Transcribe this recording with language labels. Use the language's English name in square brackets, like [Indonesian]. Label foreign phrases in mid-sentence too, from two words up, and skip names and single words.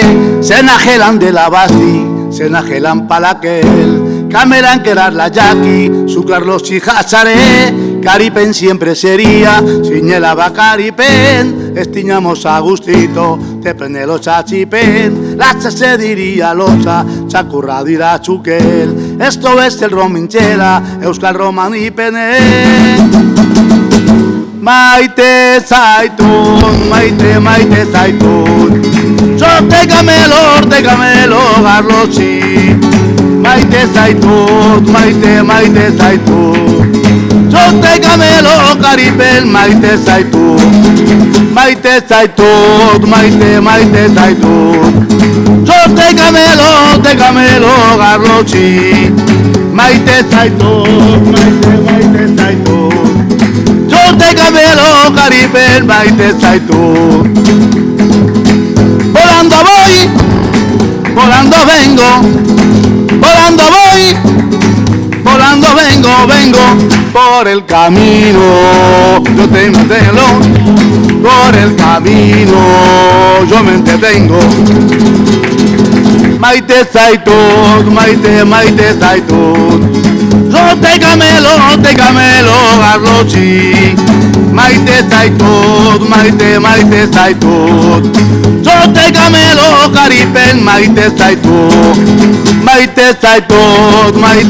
[Caló] se enajelan de la basti, se enajelan palaquel, camelan que la yaqui, suclar los chijachare, caripen siempre sería, siñelaba caripen, estiñamos a gustito, te prende los chachipen, lacha se diría locha, chacurra dirá chuquel, esto es el rominchela, euskal roman y pene. [Basque] Maite zaitun, maite zaitun, [Caló] yo te camelo, garlochi, [Basque] maite zaitun, maite zaitun, [Caló] yo te camelo, caripen, [Basque] maite zaitun, maite zaitun, [Caló] yo te camelo, garlochi, [Basque] maite zaitun, maite zaitun, [Caló] yo te camelo, caripen, [Basque] maite zaitun. [Spanish] Volando voy, volando vengo, volando voy, volando vengo, por el camino, yo te entretengo, por el camino, yo me entretengo. [Basque] Maite zaitun, maite zaitun, [Caló] yo te camelo, garlochi, [Basque] maite zaitun, maite zaitun, [Caló] yo te camelo, caripen, [Basque] maite zaitun, maite zaitun,